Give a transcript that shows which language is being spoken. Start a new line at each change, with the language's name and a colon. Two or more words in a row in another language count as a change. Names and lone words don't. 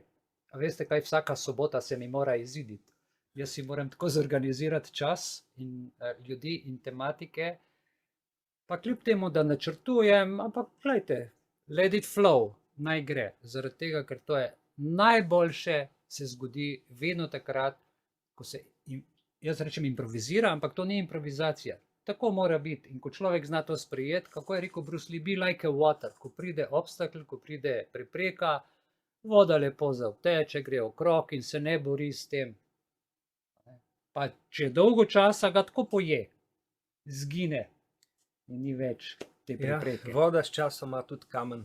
Slovenian: A veste kaj, vsaka sobota se mi mora iziditi. Jaz si moram tako zorganizirati čas in ljudi in tematike, pa kljub temu, da načrtujem, ampak gledajte,
English: let it flow,
Slovenian: naj gre. Zaradi tega, ker to je najboljše, se zgodi vedno takrat, ko se, jaz rečem improvizira, ampak to ni improvizacija. Tako mora biti. In ko človek zna to sprejeti, kako je rekel Bruce Lee,
English: be like a water.
Slovenian: Ko pride obstakel, ko pride prepreka, voda lepo zavteče, gre okrog in se ne bori s tem. Pa če dolgo časa ga tako poje, zgine in ni več te prepreke. Voda s časoma tudi kamen